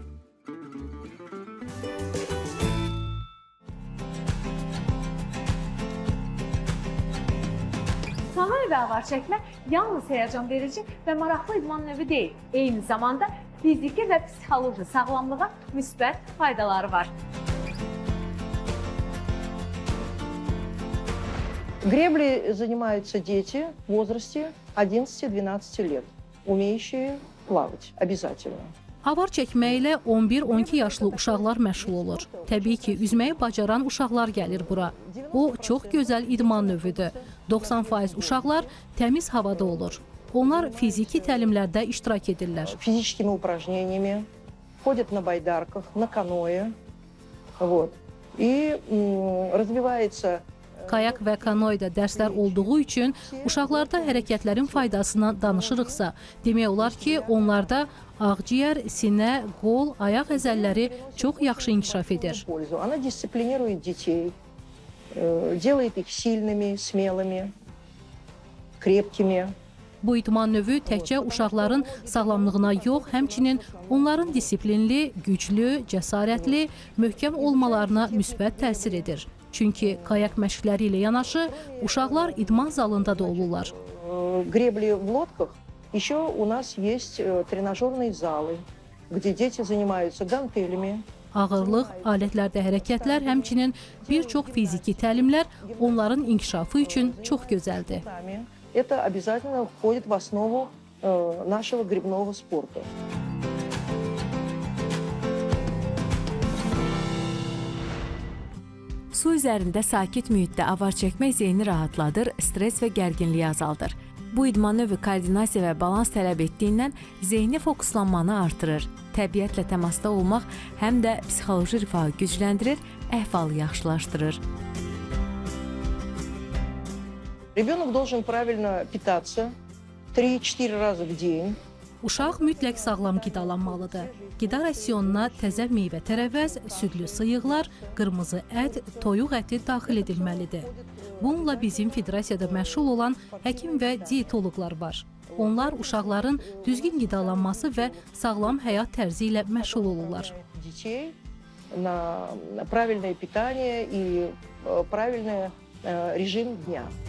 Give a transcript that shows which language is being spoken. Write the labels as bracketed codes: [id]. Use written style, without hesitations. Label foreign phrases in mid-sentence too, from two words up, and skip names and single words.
[az] Kanoe və avarçəkmə yalnız həyəcan verici və maraqlı idman növü deyil. Eyni zamanda fiziki və psixoloji sağlamlığa müsbət faydaları var. [ru] Греблей занимаются дети в возрасте 11-12 лет, умеющие плавать обязательно. [az] Avar çəkmə ilə 11-12 yaşlı uşaqlar məşğul olur. Təbii ki, üzməyi bacaran uşaqlar gəlir bura. O, çox gözəl idman növüdür. 90% uşaqlar təmiz havada olur. Onlar fiziki təlimlərdə iştirak edirlər. [ru] Физическими упражнениями, ходят на байдарках, на каноэ. И развивается... [az] Kayak və kanoedə dərslər olduğu üçün uşaqlarda hərəkətlərin faydasından danışırıqsa, demək olar ki, onlarda ağciyər, sinə, qol, ayaq əzəlləri çox yaxşı inkişaf edir. [ru] Она дисциплинирует детей, делает их сильными, смелыми, крепкими. [az] Bu idman növü təkcə uşaqların sağlamlığına yox, həmçinin onların disiplinli, güclü, cəsarətli, möhkəm olmalarına müsbət təsir edir. Çünki kayak məşqləri ilə yanaşı uşaqlar idman zalında da olurlar. [ru] Гребли в лодках. Еще у нас есть тренажерные залы, где дети занимаются гантелями. [az] Ağırlıq, alətlərdə hərəkətlər, həmçinin bir çox fiziki təlimlər onların inkişafı üçün çox gözəldir. [ru] Это обязательно входит в основу нашего гребного спорта. [az] Su üzərində sakit mühitdə avar çəkmək zehni rahatladır, stres və gərginliyi azaldır. Bu idman növü koordinasiya və balans tələb etdiyindən zehni fokuslanmanı artırır. Təbiətlə təmasda olmaq həm də psixoloji rifahı gücləndirir, əhvalı yaxşılaşdırır. [ru] Ребенок должен правильно питаться 3-4 раза в день. [az] Uşaq mütləq sağlam qidalanmalıdır. Qida rasionuna təzə meyvə-tərəvəz, südlü sıyıqlar, qırmızı ət, toyuq əti daxil edilməlidir. Bununla bizim federasiyada məşğul olan həkim və dietoloqlar var. Onlar uşaqların düzgün qidalanması və sağlam həyat tərzi ilə məşğul olurlar. [ru] Детей на правильное питание и правильный режим дня.